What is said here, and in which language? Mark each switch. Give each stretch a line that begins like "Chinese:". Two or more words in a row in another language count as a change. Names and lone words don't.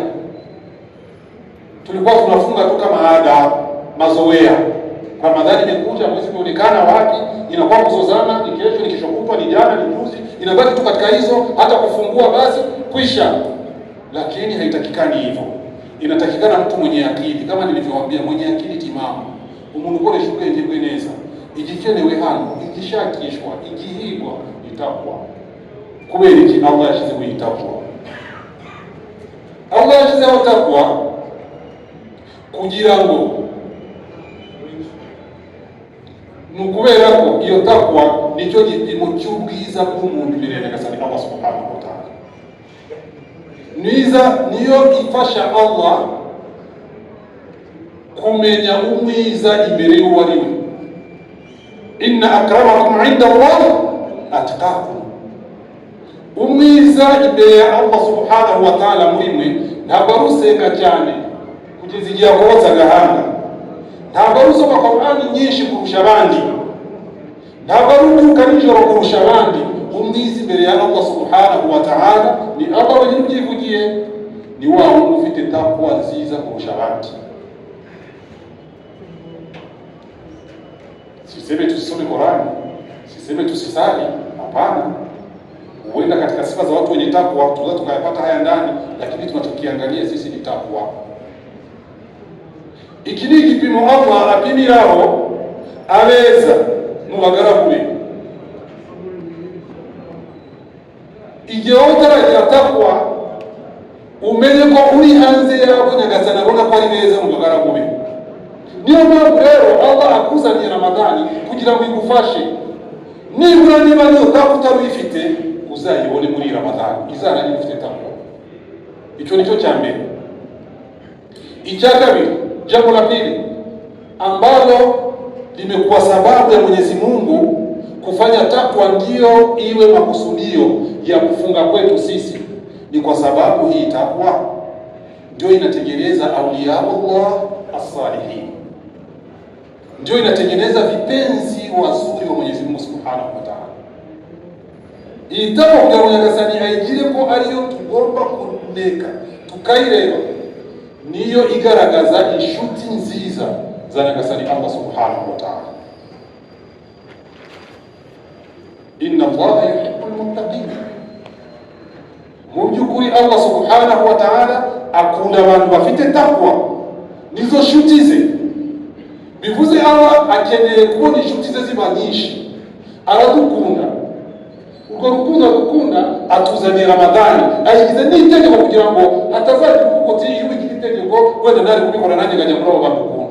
Swahili: Tulikuwa tunafunga tu kama ada, mazoea. Ramadhani imekuja, mwezi umeonekana wapi, inakuwa kuzozana, ni kesho, ni kesho kutwa, ni jana, ni juzi, inabaki tu katika hizo, hata kufungua basi kwisha. Lakini haitakikani hivyo. Inatakikana mtu mwenye akili, kama nilivyowaambia, mwenye akili timamu.
Kinyarwanda: Umuntu ukoresha ubwenge bw'ineza, igikenewe hano, igishakishwa, igihigwa, itakwa. Kubera iki Allah yashyizeho itakwa? Allah yashyizeho takwa kugira ngo, nukubera ko iyo takwa nicyo gipimo cy'ubwiza bw'umuntu imbere ya Nyagasani Allah
Arabic: سبحانه وتعالى.
Kinyarwanda: Niyo ifasha Allah kumenya umwiza imbere y'uwo ari we.
Arabic: إن أكرمكم عند الله أتقاكم.
Kinyarwanda: Umwiza imbere ya Allah
Arabic: سبحانه وتعالى
Kinyarwanda: muri mwe ntabwo arusenga cyane kugeza igihe akoza agahanga, ntabwo arusoma Qur'ani nyinshi kurusha abandi, ntabwo arubyuka nijoro kurusha abandi. Umwiza imbere ya Allah
Arabic: سبحانه وتعالى
Kinyarwanda: ni Allah wenyine ubyivugiye, ni wao ufite takwa nziza kurusha abandi.
Swahili: Siseme tusisome Qur'ani, siseme tusisali, hapana. Huenda katika sifa za watu wenye takwa tunaweza tukayapata haya ndani, lakini tunachokiangalia sisi ni takwa.
Kinyarwanda: Iki ni igipimo Allah apimiraho abeza mu bagaragu be. Igihe utaragira takwa umenye ko uri hanze yabo Nyagasani abona ko ari beza mu bagaragu be. Niyo mpamvu rero Allah akuzaniye Ramadhani kugira ngo igufashe. Nibura niba niyo takwa utaruyifite uzayibone muri Ramadhani, izana ifite takwa. Icyo nicyo cya mbere. Icya kabiri,
Swahili: jambo la pili ambalo limekuwa sababu ya Mwenyezi Mungu kufanya takwa ndio iwe makusudio ya kufunga kwetu sisi, ni kwa sababu hii takwa ndio inatengeneza
Arabic: أولياء الله الصالحين,
Swahili: ndio inatengeneza vipenzi wazuri wa Mwenyezi Mungu
Arabic: سبحانه وتعالى.
Kinyarwanda: Iyi takwa kugira ngo Nyagasani ayigire ko ariyo tugomba kuneka tukayireba, niyo igaragaza inshuti nziza za Nyagasani Allah
Arabic: سبحانه وتعالى. إن الله يحب المتقين.
Kinyarwanda: Mu by'ukuri Allah
Arabic: سبحانه وتعالى
Kinyarwanda: akunda abantu bafite takwa, nizo nshuti ze. Bivuze Allah akeneye kubona inshuti ze ziba nyinshi, aradukunda. Urwo rukundo dukunda atuzaniye Ramadhani, ayigize n'itegeko kugira ngo atazagira kuko iyo ugize itegeko wenda nari kubikora nanjye ngajya muri abo bakunda.